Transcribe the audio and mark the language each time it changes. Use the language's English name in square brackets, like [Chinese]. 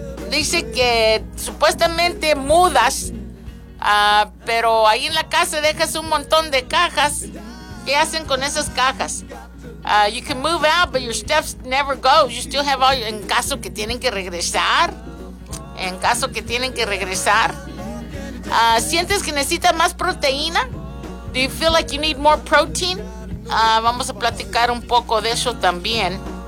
[Spanish] Dice que supuestamente mudas, pero ahí en la casa dejas un montón de cajas. ¿Qué hacen con esas cajas? [English] You can move out, but your stuff never goes. You still have all your... [Spanish] En caso que tienen que regresar. En caso que tienen que regresar. ¿Sientes que necesitas más proteína? [English] Do you feel like you need more protein? [Spanish] Vamos a platicar un poco de eso también.